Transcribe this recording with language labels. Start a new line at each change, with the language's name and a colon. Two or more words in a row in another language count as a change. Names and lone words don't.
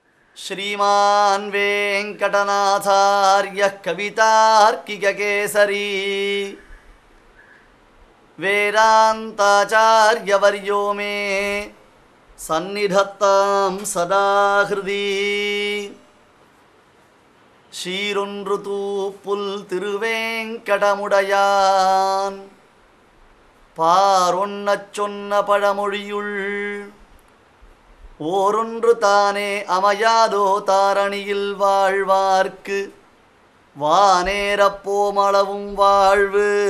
Sanskrit: श्रीमान् वेङ्कटनाथार्यः कवितार्किककेसरी वेदान्ताचार्यवर्यो मे सन्निधत्तां सदा हृदि
Tamil: ஷீரொன்று புல் திருவேங்கடமுடையான் பாரொன்னச் சொன்ன பழமொழியுள் ஓரொன்று தானே அமையாதோ தாரணியில் வாழ்வார்க்கு வானேரப்போமளவும் வாழ்வு.